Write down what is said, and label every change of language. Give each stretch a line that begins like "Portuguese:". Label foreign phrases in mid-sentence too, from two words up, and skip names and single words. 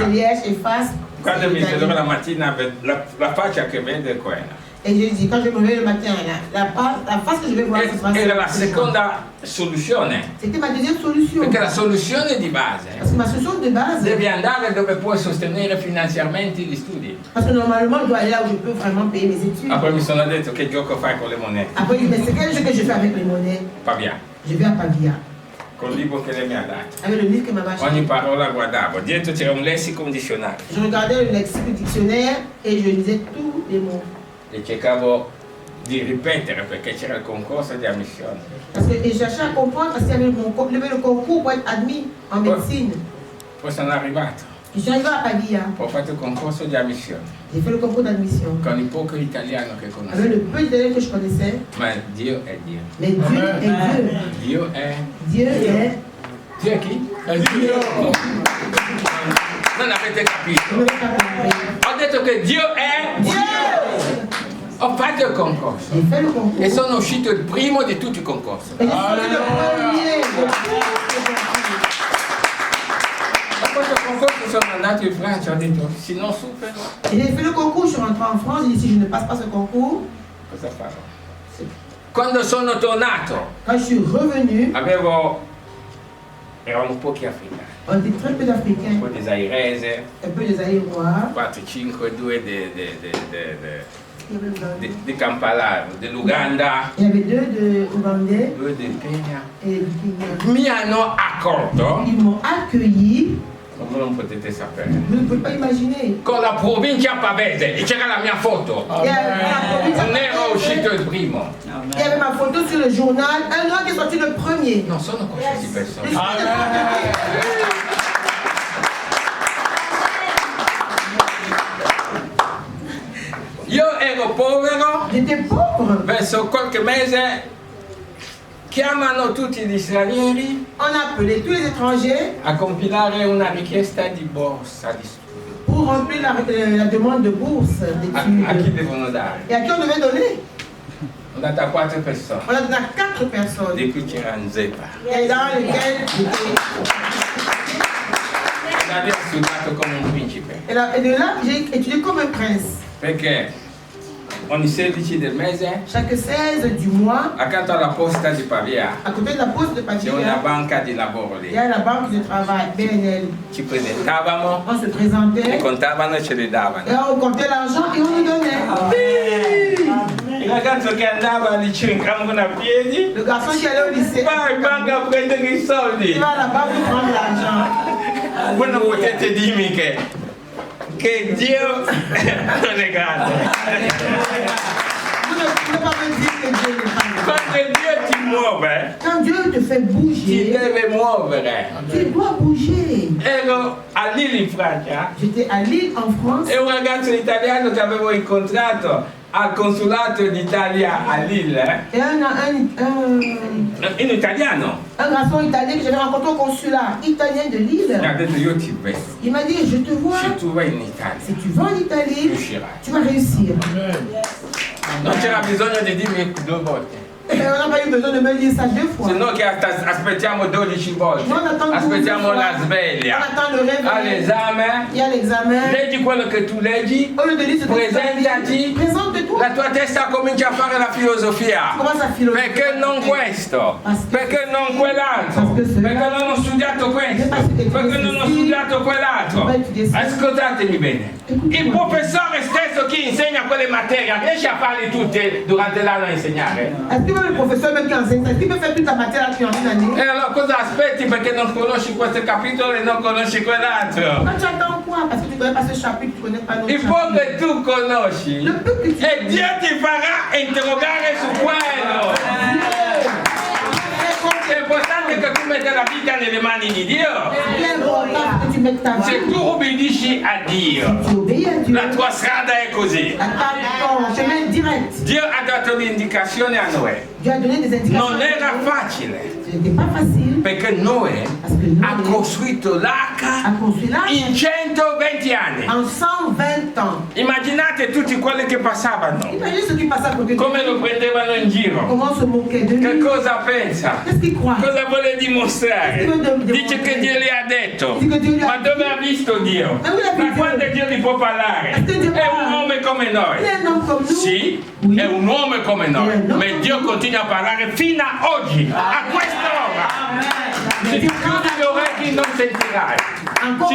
French: c'est Liège et face.
Italian: Quando
French: c'est
Italian: mi
French: l'Italie.
Italian: sveglio la mattina, la faccia che vede è quella.
French: Et je dis, quand je me réveille le matin, la face que je vais voir, ce sera
Italian: Era la
French: celle-ci.
Italian: seconda soluzione,
French: C'était ma deuxième solution.
Italian: perché la soluzione di base
French: Parce que ma solution de base,
Italian: devi andare dove puoi sostenere finanziariamente gli studi.
French: parce que normalement, je dois aller là où je peux vraiment payer mes études. Poi mi sono detto che gioco fai con le monete. Après, je dis, mais c'est quel jeu que je fais avec les monnaies? Pavia, Je vais à Pavia,
Italian: col libro che lei mi ha dato.
French: avec le livre que m'a acheté.
Italian: Ogni parola guardavo, dietro c'era un lessico, un dizionario.
French: Je regardais le lexique, le dictionnaire et je lisais tous les mots.
Italian: E cercavo di ripetere perché c'era il concorso di ammissione.
French: Parce que et je cherchais à comprendre parce qu'il y avait le concours pour être admis en médecine.
Italian: Poi sono arrivato,
French: Je suis arrivée à Pavia,
Italian: ho fatto il concorso di ammissione
French: j'ai fait le concours d'admission.
Italian: con il poco italiano che
French: Avec
Italian: conoscevo.
French: le peu d'italien que je connaissais,
Italian: Ma Dio è Dio.
French: mais Dieu est Dieu.
Italian: Dio è...
French: Dieu est.
Italian: Dio è chi? È Dio. Non avete capito.
French: Je ne l'ai pas compris.
Italian: Ho detto che Dio è...
French: Dieu!
Italian: Ho fatto il concorso
French: J'ai fait le concours.
Italian: e sono uscito il primo di tutti i concorsi.
French: Et j'ai sorti le premier.
Italian: A questo concorso sono andato in Francia, ho detto se non supero
French: Et j'ai fait le concours, je suis rentrée en France, j'ai dit si je ne passe pas ce concours,
Italian: cosa farò? Quando sono tornato
French: quand je suis revenue,
Italian: erano pochi africani,
French: on était très peu
Italian: un
French: d'Africains,
Italian: po' di zairese,
French: un peu des Aïrois, 4, 5, 2 il y avait le-
Italian: di Kampala, dell'Uganda,
French: il y avait deux de Ougandais
Italian: 2 del Kenya.
French: et du Kenya.
Italian: Mi hanno accolto,
French: Ils m'ont accueilli,
Italian: come non potete sapere,
French: vous ne pouvez pas imaginer.
Italian: con la provincia pavese e c'era la mia foto.
French: Il y avait la province
Italian: Non ero uscito il primo.
French: il y avait ma photo sur le journal, un noir qui est sorti le premier.
Italian: Non sono qualsiasi
French: Je
Italian: persona.
French: suis
Italian: Io ero povero,
French: J'étais pauvre.
Italian: verso qualche mese chiamano tutti gli stranieri
French: On a appelé tous les étrangers
Italian: a compilare una richiesta di borsa di studio.
French: pour remplir la demande de bourse
Italian: A chi
French: d'études.
Italian: devono dare?
French: Et à qui on devait donner? On a 4 personnes. On a donné à 4 personnes.
Italian: Di cui c'era Nzepa.
French: Et dans lesquelles j'étais.
Italian: L'aveva studiato come un principe.
French: Et de là, j'ai étudié comme un prince.
Italian: Perché ogni 16 del mese,
French: Chaque 16 du mois,
Italian: accanto alla posta di Pavia,
French: à côté de la poste de
Italian: c'è una
French: Pavia,
Italian: banca di lavoro
French: il
Italian: lì.
French: y a la banque de travail, BNL.
Italian: Ci presentavamo,
French: On se
Italian: li
French: présentait,
Italian: contavano e ce li
French: et
Italian: davano.
French: on comptait l'argent et on nous donnait.
Italian: Il ragazzo che andava al liceo in campo a piedi,
French: Le garçon qui allait au lycée,
Italian: vai in banca a prendere i soldi.
French: il va à la banque pour prendre l'argent.
Italian: Voi non potete dirmi che Dio non è grande.
French: Vous ne pouvez pas me dire que Dieu n'est pas grand.
Italian: Quando Dio ti muove,
French: Quand Dieu te fait
Italian: ti
French: bouger,
Italian: deve muovere.
French: tu dois bouger.
Italian: Ero a Lille in Francia
French: J'étais à Lille, en France,
Italian: e un ragazzo italiano che avevo incontrato al consolato d'Italia a Lille,
French: et un
Italian: in italiano,
French: garçon italien que j'avais rencontré au consulat italien de
Italian: mi
French: Lille.
Italian: ha detto io ti vedo,
French: Il m'a dit, je te vois,
Italian: se tu vai in Italia
French: si tu vas en Italie,
Italian: riuscirai.
French: tu vas réussir.
Italian: Non c'era bisogno di dirmi 2 volte,
French: Et on n'a pas eu besoin de me dire ça 2 fois.
Italian: se no che aspettiamo 12 volte,
French: Non, on attend 12
Italian: aspettiamo la
French: fois.
Italian: sveglia,
French: On attend le réveil.
Italian: all'esame,
French: Il y a l'examen.
Italian: leggi quello che tu leggi,
French: Au lieu de lire ce que tu as
Italian: presentati,
French: dit, présente-toi.
Italian: la tua testa comincia a fare la filosofia.
French: Commence à philosopher.
Italian: Perché non questo? Perché non quell'altro? Perché non ho studiato questo? Perché non ho studiato quell'altro? Ascoltatemi bene. Il professore stesso che insegna quelle materie riesce a farle tutte durante l'anno a insegnare?
French: Est-ce que même le professeur même qui enseigne ça, est-ce qu'il peut faire toute la matière qui en une année?
Italian: E allora cosa aspetti perché non conosci questo capitolo e non conosci quell'altro?
French: Quand tu attends quoi? Parce que tu ne connais pas ce chapitre, tu ne connais pas l'autre Il faut chapitre.
Italian: che tu conosci
French: Le peu que tu
Italian: e Dio ti farà interrogare su quello. È importante che tu metta la vita nelle mani di Dio.
French: C'est important que tu mettes ta
Italian: Se
French: vie.
Italian: tu obbedisci a Dio,
French: Tu obéis à Dieu.
Italian: la tua strada è così.
French: Attends, ton chemin direct.
Italian: Dio ha dato l'indicazione a Noè.
French: Dieu a donné des indications.
Italian: Non era facile
French: Ce n'était pas facile
Italian: perché Noè
French: parce que
Italian: ha
French: Noé
Italian: costruito
French: a
Italian: l'arca
French: construit l'arche
Italian: in 120 anni.
French: en 120 ans.
Italian: Immaginate tutti quelli che passavano,
French: Imaginez ce qui passe à côté de
Italian: come
French: lui.
Italian: lo prendevano in giro.
French: Comment se moquer de
Italian: Che
French: lui.
Italian: cosa pensa?
French: Qu'est-ce qu'il croit?
Italian: Cosa vuole dimostrare? Dice che Dio le ha detto. Ma dove ha visto Dio? Ma quando Dio gli può parlare? È un uomo come noi.
French: Il est un homme comme nous.
Italian: Sì, è un uomo come noi, ma Dio continua a parlare fino a oggi, a quest'ora. Se ti chiudi le orecchie non sentirai.
French: Encore